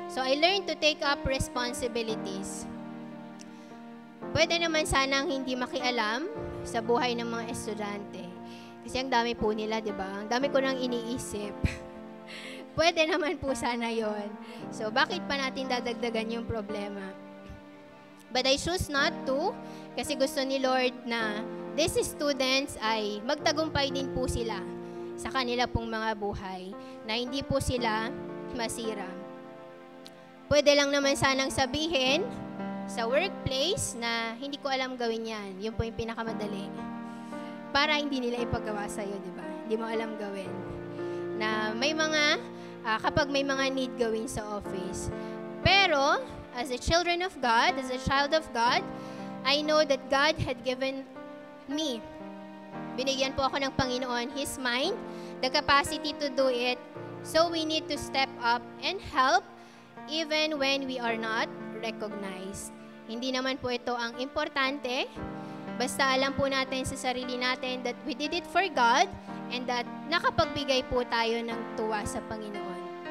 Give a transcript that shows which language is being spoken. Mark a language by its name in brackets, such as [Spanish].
[English] So I learned to take up responsibilities. [Filipino] Pwede naman sanang hindi makialam sa buhay ng mga estudyante. Kasi ang dami po nila, di ba? Ang dami ko nang iniisip. Pwede naman po sana yon. So bakit pa natin dadagdagan yung problema? [English] But I choose not to, [Filipino] kasi gusto ni Lord na [English] these students [Filipino] ay magtagumpay din po sila sa kanila pong mga buhay, na hindi po sila masira. Pwede lang naman sanang sabihin sa workplace na hindi ko alam gawin yan. Yun po yung pinakamadali. Para hindi nila ipagawa sa'yo, di ba? Hindi mo alam gawin. Na may mga, kapag may mga need gawin sa office. Pero, [English] as a children of God, as a child of God, I know that God had given me, [Filipino] binigyan po ako ng Panginoon, [English] His mind, the capacity to do it. So we need to step up and help even when we are not recognized. [Filipino] Hindi naman po ito ang importante. Basta alam po natin sa sarili natin [English] that we did it for God and that [Filipino] nakapagbigay po tayo ng tuwa sa Panginoon.